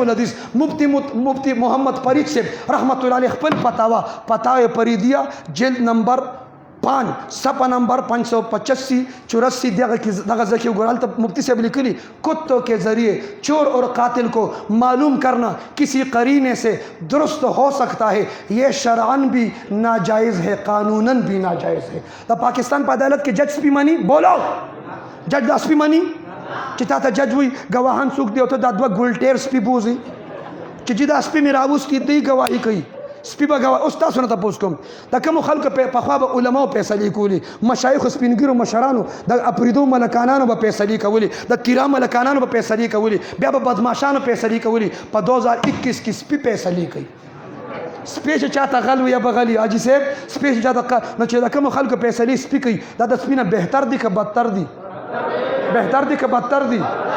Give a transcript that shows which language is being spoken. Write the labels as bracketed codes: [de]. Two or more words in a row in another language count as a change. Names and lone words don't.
[ps] الحدیث مفتی محمد فرید صاحب رحمت الله علیه خپل فتاوی فریدیه جلد نمبر 5 صفحہ نمبر 585 84 دغه ځکه وګورئ ته مفتی صاحب لیکلي [ur] کتوں کے ذریعے چور اور قاتل کو معلوم کرنا کسی قرینے سے درست ہو سکتا ہے یہ شرعاً بھی ناجائز ہے قانوناً بھی ناجائز ہے [ps] دا پاکستان په عدالت کې جج سپی مانی بولو جج دا سپی مانی چې تا ته جج وي ګواهان څوک دی او ته دا دوه ګلټیر سپي بوزي چې چې دا سپي مې راوستي دی ګواهي کوي سپی به ګواه اوس تاسو نه تپوس کوم د کومو خلکو پخوا به علماو فیصلې کولې مشایخو سپینګیرو مشرانو د اپریدو ملکانانو به فیصلې کولې د تیرا ملکانانو به فیصلې کولې بیا به بدماشانو فیصلې کولې په 2021 کې سپي فیصلې کوي سپی چې چاته غل وي یا به غلي حاجي صاحب سپی چې چاته نو چې د کومو خلکو فیصلې سپي کوي دا د سپي نه بهتر دي که بدتر دي بهتر دي که بدتر دي